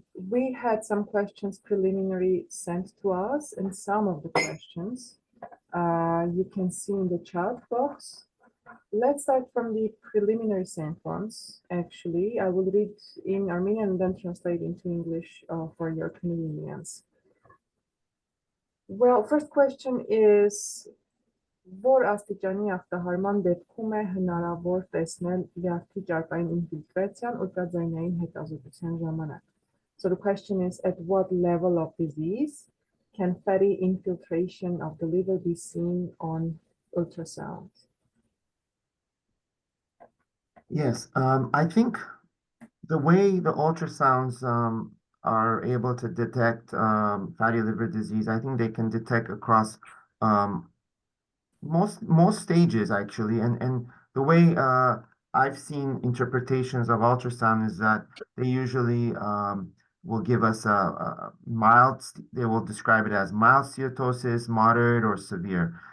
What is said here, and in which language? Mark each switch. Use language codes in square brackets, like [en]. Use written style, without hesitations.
[en] We had some questions preliminary sent to us, and some of the questions you can see in the chat box. Let's start from the preliminary sent ones. Actually, I will read in Armenian and then translate into English for your convenience. Well, first question is, [hy] որ աստիճանի ախտահարման դեպքում է հնարավոր տեսնել լյարդի ճարպային ինֆիլտրացիան ուլտրաձայնային հետազոտության ժամանակ. [en] So the question is, at what level of disease can fatty infiltration of the liver be seen on ultrasound? Yes, I think the way the ultrasounds are able to detect fatty liver disease, I think they can detect across most stages actually, and the way I've seen interpretations of ultrasound is that they usually will give us a mild, they will describe it as mild steatosis, moderate, or severe.